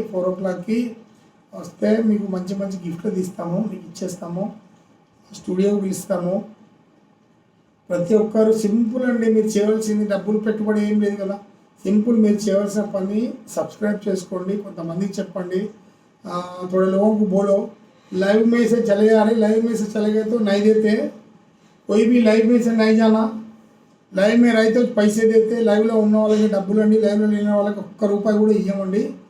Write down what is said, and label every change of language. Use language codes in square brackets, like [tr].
[te] 4 o'clockకి వస్తే మీకు మంచి గిఫ్ట్లు తీస్తాము, మీకు ఇచ్చేస్తాము, స్టూడియోకి పిలుస్తాము. ప్రతి ఒక్కరు సింపుల్ అండి. మీరు చేయవలసింది డబ్బులు పెట్టుబడి ఏం లేదు కదా. సింపుల్ మీరు చేయవలసిన పని సబ్స్క్రైబ్ చేసుకోండి, కొంతమందికి చెప్పండి. [hi] थोड़े लोगों को बोलो लाइव में से चले जा रहे, लाइव में से चले गए तो नहीं देते. कोई भी लाइव में से नहीं जाना. [te] లైవ్ మీద అయితే పైసే తెస్తే లైవ్లో ఉన్న వాళ్ళకి డబ్బులు అండి, లైవ్లో లేని వాళ్ళకి ఒక్క రూపాయి కూడా ఇవ్వమండి.